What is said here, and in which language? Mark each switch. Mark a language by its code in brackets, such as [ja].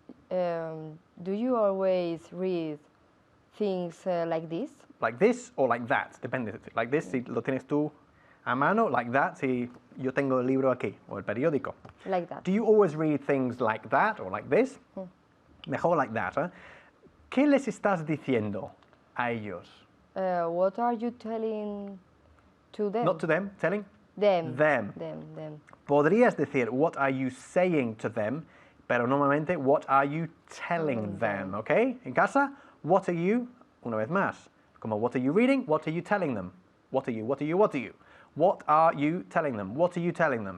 [en] Do you always read things like this? Like this or like that, depende. Like this [es] si lo tienes tú a mano, [en] like that [es] si yo tengo el libro aquí o el periódico. [en] Like that. Do you always read things like that or like this? [es] Mejor [en] like that. [es] ¿Eh? ¿Qué les estás diciendo a ellos? [en] What are you telling to them? Not to them, telling? Them. Them. Them. [es] Podrías decir [en] what are you saying to them, [es] pero normalmente, [en] what are you telling them, ¿ok? [es] En casa, [en] what are you, [es] una vez más, como [en] what are you reading, what are you telling them? What are you, what are you, what are you? What are you telling them? What are you telling them?